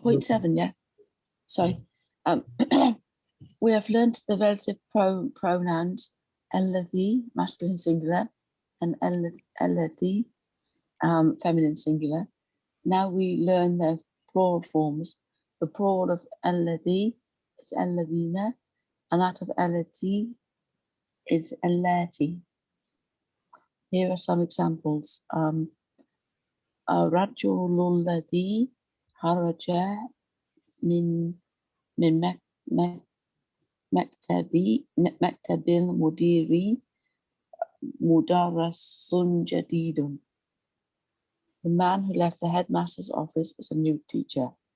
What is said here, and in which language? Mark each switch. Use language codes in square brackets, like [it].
[en] Point 7. Yeah. Sorry. We have learnt the relative pronouns alladhi, masculine singular, and alladhi, feminine singular. Now we learn their plural forms. The plural of alladhi is alladhina, and that of allati is allati. Here are some examples. [ar] الرجل الذي خرج من مكتب المدير مدرس جديد. [en] The man who left the headmaster's office is a new teacher.